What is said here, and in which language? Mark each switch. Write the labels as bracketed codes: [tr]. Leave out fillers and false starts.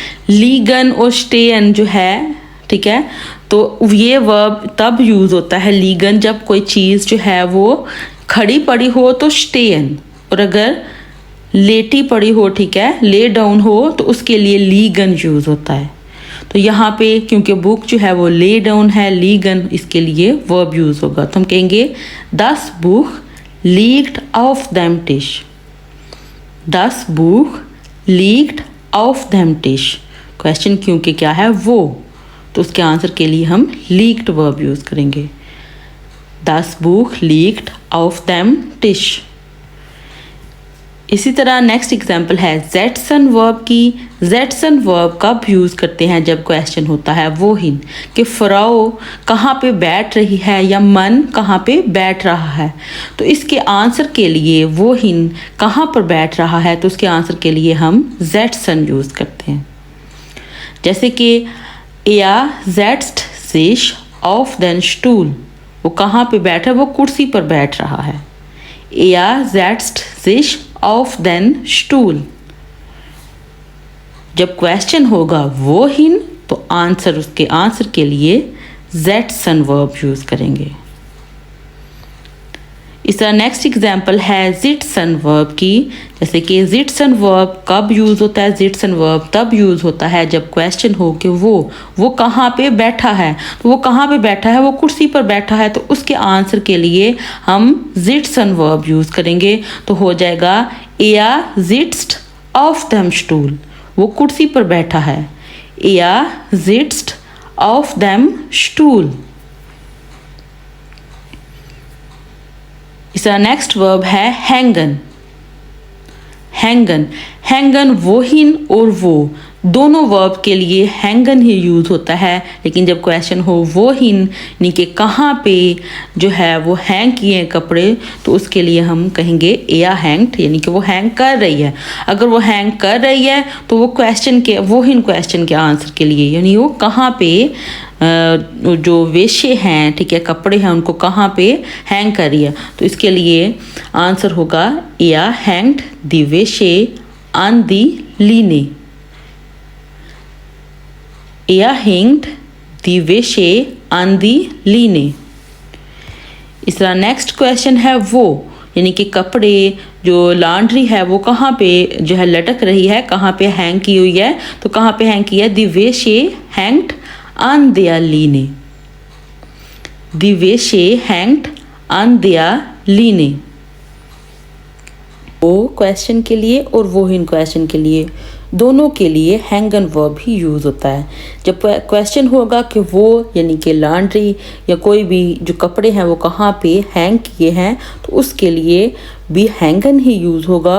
[hi] Ligand और स्टेयन जो है, ठीक है, तो ये वर्ब तब यूज़ होता है लीगन जब कोई चीज़ जो है वो खड़ी पड़ी हो तो स्टेयन, और अगर लेटी पड़ी हो, ठीक है, ले डाउन हो तो उसके लिए लीगन यूज़ होता है। तो यहाँ पे क्योंकि बुक जो है वो ले डाउन है, लीगन इसके लिए वर्ब यूज़ होगा। तो हम कहेंगे 10 book [de] liegt auf dem Tisch. Das Buch liegt auf dem Tisch. [hi] Question क्योंकि क्या है वो, तो उसके आंसर के लिए हम liegt वर्ब यूज़ करेंगे. [de] Das Buch liegt auf dem Tisch. [hi] इसी तरह नेक्स्ट एग्जाम्पल है ज़ेडसन वर्ब की. ज़ेडसन वर्ब कब यूज़ करते हैं जब क्वेश्चन होता है वो ही कि फ़राओ कहाँ पे बैठ रही है या मन कहाँ पे बैठ रहा है. तो इसके आंसर के लिए वो ही कहाँ पर बैठ रहा है, तो उसके आंसर के लिए हम ज़ेडसन यूज़ करते हैं. जैसे कि [de] er setzt sich auf den Stuhl. [hi] वो कहाँ पे बैठा है, वो कुर्सी पर बैठ रहा है. [de] er setzt sich auf den Stuhl. [hi] जब क्वेश्चन होगा वो हिन तो आंसर, उसके आंसर के लिए ज़ेडसन वर्ब यूज़ करेंगे. इस तरह नेक्स्ट एग्जाम्पल है ज़िटसन वर्ब की. जैसे कि ज़िटसन वर्ब कब यूज़ होता है, ज़िटसन वर्ब तब यूज़ होता है जब क्वेश्चन हो कि वो कहाँ पे बैठा है. तो वो कहाँ पे बैठा है, वो कुर्सी पर बैठा है, तो उसके आंसर के लिए हम ज़िटसन वर्ब यूज़ करेंगे. तो हो जाएगा [de] er sitzt auf dem Stuhl. [hi] वो कुर्सी पर बैठा है. [de] er sitzt auf dem Stuhl. [hi] इसका नेक्स्ट वर्ब है hängen. hängen hängen वो हिन और वो दोनों वर्ब के लिए hängen ही यूज़ होता है. लेकिन जब क्वेश्चन हो वो हिन यानी कि कहाँ पे जो है वो हैंग किए हैं कपड़े, तो उसके लिए हम कहेंगे [de] er hängt, [hi] यानी कि वो हैंग कर रही है. अगर वो हैंग कर रही है तो वो क्वेश्चन के वो हिन क्वेश्चन के आंसर के लिए, यानी वो कहाँ पे जो वेश्ये हैं, ठीक है, कपड़े हैं, उनको कहाँ पे हैंग कर रही है. तो इसके लिए आंसर होगा [de] er hängt die Wäsche an die Line. er hängt die Wäsche an die Line. [hi] इस तरह नेक्स्ट क्वेश्चन है वो, यानी कि कपड़े जो लॉन्ड्री है वो कहाँ पे जो है लटक रही है, कहाँ पे हैंग की हुई है. तो कहाँ पे हैंग की है, [de] die Wäsche hängt an der Line. Die Wäsche hängt an der Line. [hi] वो क्वेश्चन के लिए और वो हिन क्वेश्चन के लिए, दोनों के लिए हैंगन वर्ब ही यूज़ होता है. जब क्वेश्चन होगा कि वो यानी कि लॉन्ड्री या कोई भी जो कपड़े हैं वो कहाँ पे हैंग किए हैं, तो उसके लिए भी हैंगन ही यूज़ होगा.